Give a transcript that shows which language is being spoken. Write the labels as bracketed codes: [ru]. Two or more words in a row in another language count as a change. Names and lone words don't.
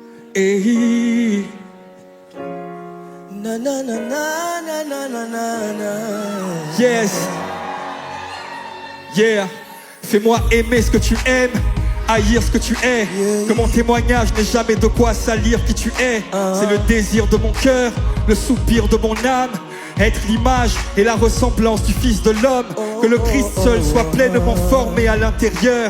[en] Hey. Na na na na na na na na na. Yes. Yeah. [fr] Fais-moi aimer ce que tu aimes, haïr ce que tu es. Que mon témoignage n'ait jamais de quoi salir qui tu es. C'est le désir de mon cœur, le soupir de mon âme. Être l'image et la ressemblance du Fils de l'homme. Que le Christ seul soit pleinement formé à l'intérieur.